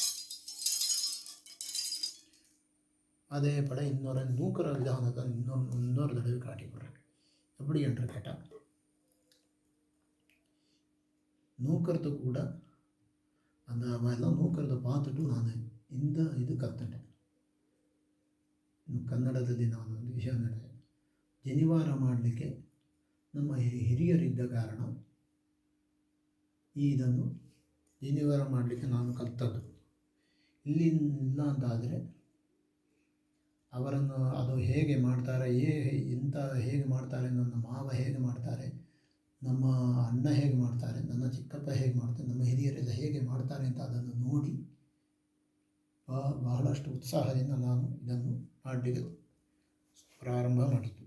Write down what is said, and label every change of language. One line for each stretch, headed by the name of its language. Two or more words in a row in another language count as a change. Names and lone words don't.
Tamil: அதே போல் இன்னொரு நூக்கிற விதானத்தை இன்னொரு தடவை காட்டி கொடுறேன். எப்படி என்று கேட்டால், நூக்கிறதுக்கு கூட அந்த மாதிரிலாம் நூக்கிறத பார்த்துட்டு நான் இந்த இது ಕಲ್ತ್ಕೊಂಡೆ.
Kannada: ಕನ್ನಡದಲ್ಲಿ ನಾನು ಒಂದು ವಿಷಯ ನಡೆದೆ. ಜನಿವಾರ ಮಾಡಲಿಕ್ಕೆ ನಮ್ಮ ಹಿರಿಯರಿದ್ದ ಕಾರಣ ಇದನ್ನು ಜನಿವಾರ ಮಾಡಲಿಕ್ಕೆ ನಾನು ಕಲಿತದ್ದು. ಇಲ್ಲಿಲ್ಲ ಅಂತಾದರೆ ಅವರನ್ನು ಅದು ಹೇಗೆ ಮಾಡ್ತಾರೆ, ಹೇಗೆ ಮಾಡ್ತಾರೆ, ನನ್ನ ಮಾವ ಹೇಗೆ ಮಾಡ್ತಾರೆ, ನಮ್ಮ ಅಣ್ಣ ಹೇಗೆ ಮಾಡ್ತಾರೆ, ನನ್ನ ಚಿಕ್ಕಪ್ಪ ಹೇಗೆ ಮಾಡ್ತಾರೆ, ನಮ್ಮ ಹಿರಿಯರೆಲ್ಲ ಹೇಗೆ ಮಾಡ್ತಾರೆ ಅಂತ ಅದನ್ನು ನೋಡಿ ಬಹಳಷ್ಟು ಉತ್ಸಾಹದಿಂದ ನಾನು ಇದನ್ನು ಮಾಡಲಿಕ್ಕೆ ಪ್ರಾರಂಭ ಮಾಡಿದ್ದು.